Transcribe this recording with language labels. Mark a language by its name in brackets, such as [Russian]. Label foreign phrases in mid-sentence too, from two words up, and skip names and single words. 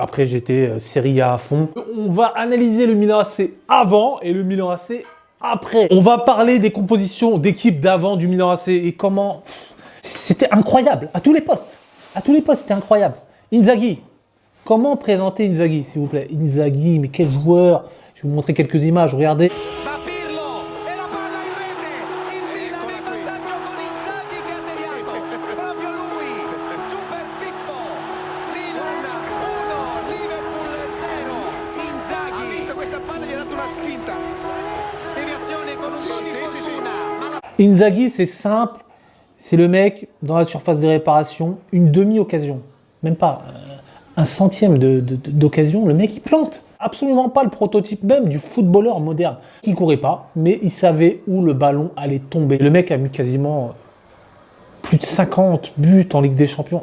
[French] Après j'étais Serie A à fond. On va analyser le Milan AC avant et le Milan AC après. On va parler des compositions d'équipes d'avant du Milan AC et comment... C'était incroyable, à tous les postes. À tous les postes, c'était incroyable. Inzaghi. Comment présenter Inzaghi, s'il vous plaît? Inzaghi, mais quel joueur! Je vais vous montrer quelques images, regardez. [Italian] Va Pirlo e la palla in rete. Il Milan è in vantaggio con Inzaghi che ha deviato. Proprio lui, Super Pippo. Milan 1, Liverpool 0. Inzaghi. Ha visto questa palla, gli ha dato una spinta. Deviazione con un po' di fortuna. Ma la... [French] Inzaghi, c'est simple. C'est le mec, dans la surface de réparation, une demi-occasion. Même pas un centième d'occasion, le mec il plante. Absolument pas le prototype même du footballeur moderne. Il courait pas, mais il savait où le ballon allait tomber. Le mec a mis quasiment plus de 50 buts en Ligue des Champions.